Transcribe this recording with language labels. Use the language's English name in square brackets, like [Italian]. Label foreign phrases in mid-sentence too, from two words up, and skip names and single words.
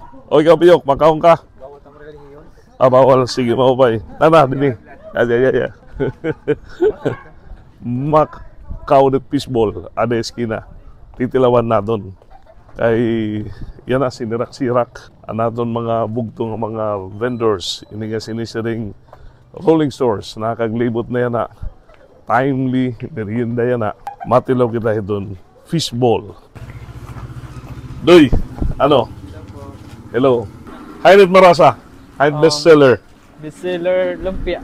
[Waray] O ikaw piyok, makaon ka. Bawal, sige mo pa. Tara, dini. Ya. Makaon at fishbowl, ada iskina. Titilawan na doon. Ay yan na sinirak-sirak anaton mga bugtong mga vendors. Ini nga sinisiring rolling stores. Nakaglibot na yan na. Timely, merienda yan na. Matilaw kita doon. Fishbowl. Doy, ano? Hello. Hainit Marasa. Hainit bestseller. Bestseller, lumpia.